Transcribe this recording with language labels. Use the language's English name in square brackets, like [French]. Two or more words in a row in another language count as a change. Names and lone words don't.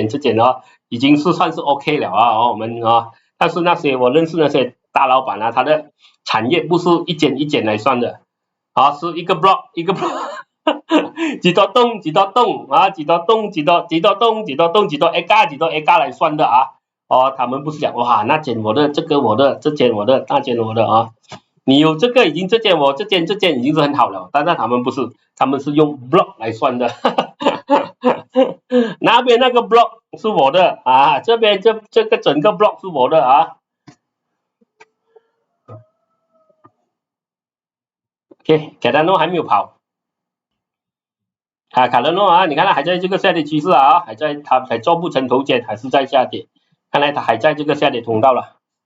[Chinese] 已經是算是 OK 了我們但是那些我認識那些大老闆他的產業不是一間一間來算的是一個 block 一個 block 幾多棟幾多棟幾多棟幾多棟幾多棟幾多 acre 幾多 acre 來算的他們不是講哇那間我的這個我的這間我的那間我的你有這個已經這間我這間已經是很好了，但是他們不是，他們是用 block 來算的那邊那個 block 是我的這邊這個整個 block 是我的OK， Cardano 還沒有跑Cardano你看它還在這個下跌趨勢它還做不成頭肩，還是在下跌，看來它還在這個下跌通道了，